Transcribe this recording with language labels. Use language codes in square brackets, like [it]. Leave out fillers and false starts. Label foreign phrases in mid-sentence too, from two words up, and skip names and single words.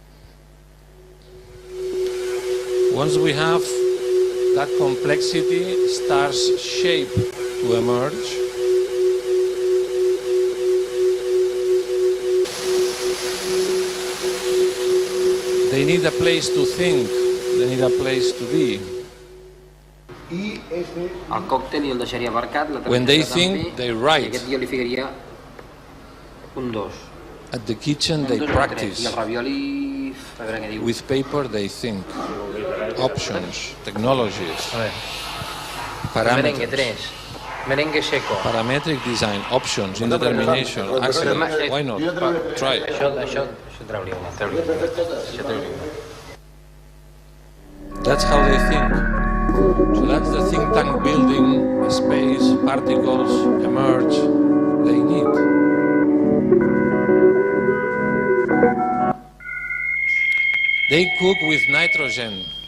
[en] Once we have that complexity, starts shape to emerge. They need a place to think, they need a place to be. [ca] El còctel jo el deixaria aparcat. [en] When they think, they write. [ca] I aquest jo li ficaria un 2. [en] At the kitchen, they practice. [ca] I el ravioli, a veure què diu. [en] With paper, they think. Options, technologies, [ca] Merengue [en] parameters. [es] 3. Merengue seco. [en] Parametric design, options, indetermination, accidents. Why not? Try it. [ca] Això trauria una. Això trauria. [en] That's how they think. So that's the think tank building, space, particles, emerge, they need. They cook with nitrogen.